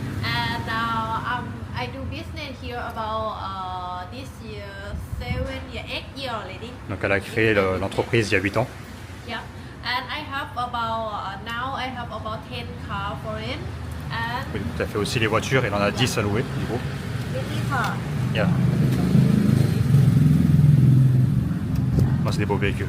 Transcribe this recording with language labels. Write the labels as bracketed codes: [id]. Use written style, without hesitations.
[en] And I do business here about this year, 8 years already. [fr] Donc elle a créé l'entreprise il y a 8 ans. [en] Yeah. And I have about, now I have about 10 cars for it. And [fr] Oui, tu as fait aussi les voitures, elle en a 10 à louer du coup. [en] 20 cars. Yeah. [fr] Moi, c'est des beaux véhicules.